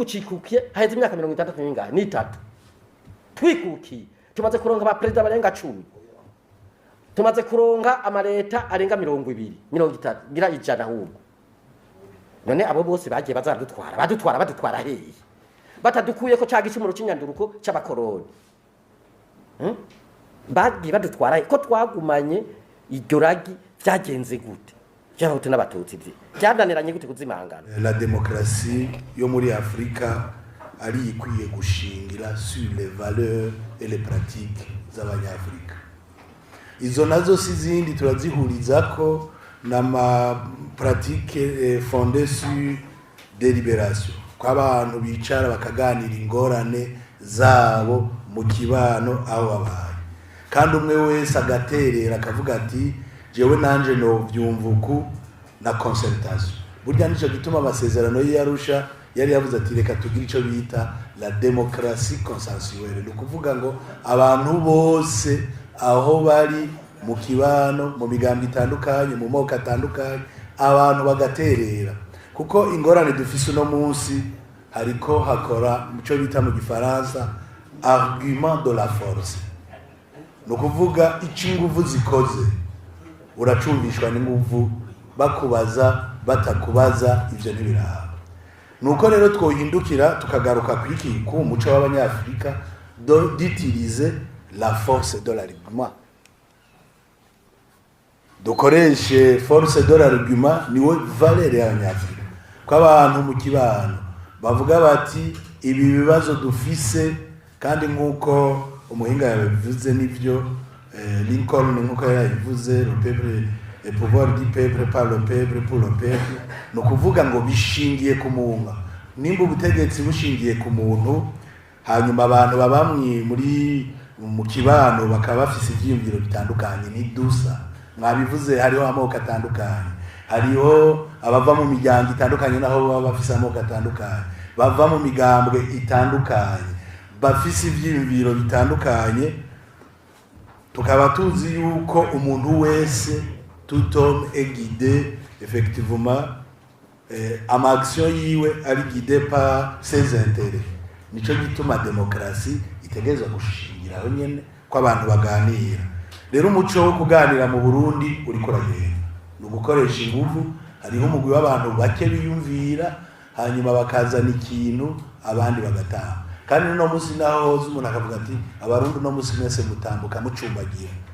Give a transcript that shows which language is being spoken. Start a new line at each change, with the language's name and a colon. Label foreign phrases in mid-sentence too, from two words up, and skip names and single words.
Rundi: cikukiye haheze imyaka 60 n'ingahe ni 3 twikukiye tumaze kuronka ba president barenga 10 tumaze kuronka amareta arenga 200 30 gira ijana ahubwo none abo bose bagiye badutwara hehe batadukuye ko caga icumuro c'inyanduruko c'abakoroni bagiye badutwara ko twagumanye iryo ragi byagenze gute cyangwa n'abatutsi byadaniranye gute kuzimangana
French: la démocratie
Rundi: yo muri Afrika ari ikwiye gushingira
French: sur les valeurs et les pratiques
Rundi: z'abanyafrika izo nazo si zindi turazihurizako n'ama
French: pratique fondée sur délibération
Rundi: kw'abantu bicara bakaganira ingorane zabo mu kibano aho babaye kandi umwe wese agaterera akavuga ati jewe nanje no vyumvuku na concertation burya nico gituma amasezerano y'Arusha yari yavuze ati reka tugire ico bita
French: la démocratie consensuelle
Rundi: no kuvuga ngo abantu bose aho bari mu kibano mu migambi itandukanye mu moko atandukanye abantu bagaterera kuko ingorane dufise no munsi hariko hakora muco bita mu gifaransa
French: argument de la force
Rundi: no kuvuga icinguvu zikoze uracumvishwa n'inguvu bakubaza batakubaza ivyo ntibiraba nuko rero twohindukira tukagaruka kwiki ku muco w'abanyafrika
French: d'utiliser la force de l'argument
Rundi: dukoreshe
French: force de l'argument
Rundi: niwe valeur y'abanyafrika ko abantu mu kibano bavuga bati ibi bibazo dufise kandi nkuko umuhinga yabivuze nivyo Lincoln nkuko yabivuze
French: le peuple le pouvoir du peuple par le peuple pour le
Rundi: peuple no kuvuga ngo bishingiye ku muntu nimba ubutegetsi bushingiye ku muntu hanyuma abantu babamwe muri mu kibano bakaba bafise ivyiyumviro bitandukanye ni dusa mwabivuze hariho amoko atandukanye hariho abava mu miryango itandukanye naho baba bafise amoko atandukanye bava mu migambwe itandukanye bafise ivyiyumviro bitandukanye tukaba tuzi yuko umuntu wese
French: tout homme est guidé effectivement
Rundi: ama action yiwe ari
French: guidé par ses intérêts
Rundi: nico gituma demokrasi itegerezwa gushingiraho nyene ko abantu baganira rero umuco wo kuganira mu Burundi uri kuragenda no gukoresha ingufu hariho umugwi w'abantu bake biyumvira hanyuma bakazana ikintu abandi bagataha kandi no musi naho hoze umuntu akavuga ati abarundi no musi mwese mutambuka mucumbagira